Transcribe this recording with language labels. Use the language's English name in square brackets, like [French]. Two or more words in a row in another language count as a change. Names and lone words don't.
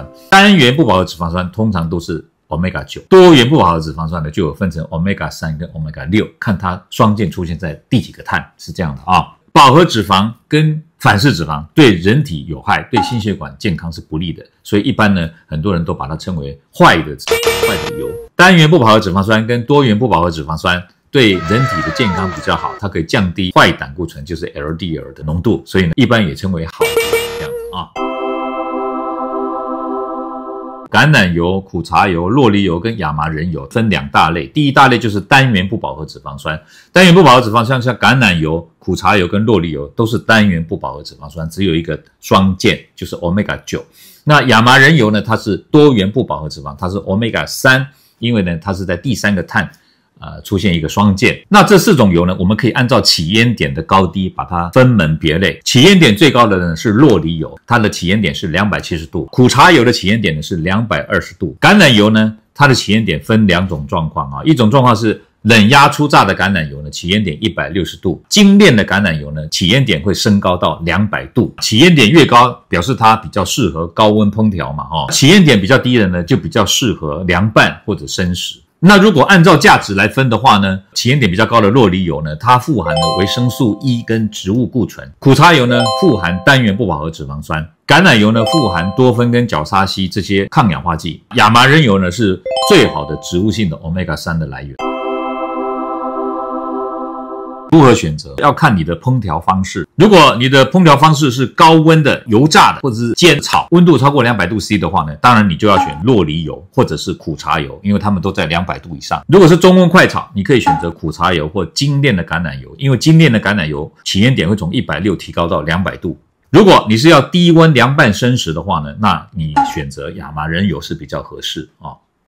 [Chinese] 單元不飽和脂肪酸通常都是 Omega-9， 多元不飽和脂肪酸呢就有分成 Omega-3 跟 Omega-6， 看它双键出現在第幾個碳，是這樣的啊。飽和脂肪跟反式脂肪对人體有害，对心血管健康是不利的，所以一般呢，很多人都把它稱為壞的油。單元不飽和脂肪酸跟多元不飽和脂肪酸對人體的健康比較好，它可以降低壞膽固醇，就是 LDL 的濃度，所以呢，一般也稱為好油這樣子啊。橄欖油、苦茶油、酪梨油跟亞麻仁油分2大類。第一大類就是單元不飽和脂肪酸。單元不飽和脂肪酸像橄欖油、苦茶油跟酪梨油都是單元不飽和脂肪酸，只有1個雙鍵，就是 Omega-9。那亞麻仁油呢，它是多元不飽和脂肪，它是 Omega-3，因為呢它是在第3個碳出現1個雙鍵。那這4種油呢，我們可以按照起煙點的高低把它分門別類。起煙點最高的呢是酪梨油，它的起煙點是270度；苦茶油的起烟點呢是220度；橄欖油呢，它的起烟點分2種狀況啊，一種狀況是冷壓初榨的橄欖油呢，起煙點160度；精煉的橄欖油呢，起煙點會升高到200度。起煙點越高，表示它比較適合高溫烹調嘛，起烟點比較低的呢，就比較適合涼拌或者生食。那如果按照價值來分的話呢，起煙點比較高的酪梨油呢，它富含了維生素 E 跟植物固醇；苦茶油呢，富含單元不飽和脂肪酸；橄欖油呢，富含多酚跟角鲨烯這些抗氧化劑；亞麻仁油呢，是最好的植物性的 Omega-3 的來源。如何選擇？要看你的烹調方式。如果你的烹調方式是高溫的、油炸的，或者是煎炒，溫度超過200度 C 的話呢，當然你就要選酪梨油或者是苦茶油，因為它們都在200度以上。如果是中溫快炒，你可以選擇苦茶油或精煉的橄欖油，因為精煉的橄欖油起煙點會從160提高到200度。如果你是要低溫涼拌生食的話呢，那你選擇亞麻仁油是比較合適啊。